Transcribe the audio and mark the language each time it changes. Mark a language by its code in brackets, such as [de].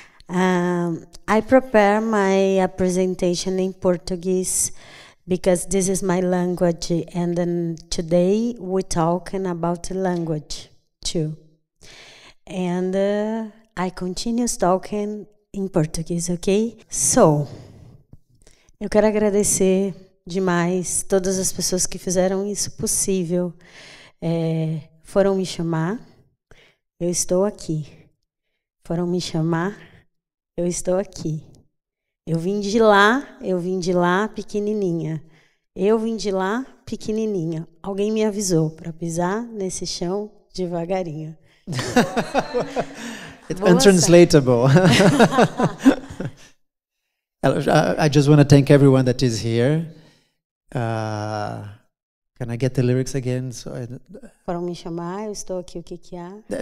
[en] I prepare my presentation in Portuguese because this is my language, and then today we're talking about language too. And I continue talking in Portuguese, ok? [pt] So, eu quero agradecer demais todas as pessoas que fizeram isso possível. Foram me chamar, eu estou aqui. Foram me chamar, eu estou aqui. Eu vim de lá pequenininha. Eu vim de lá pequenininha. Alguém me avisou para pisar nesse chão devagarinho. [en] It's untranslatable. I just want to thank everyone that is here. Can I get the lyrics again? [pt] Foram me chamar, eu estou aqui, o que que há?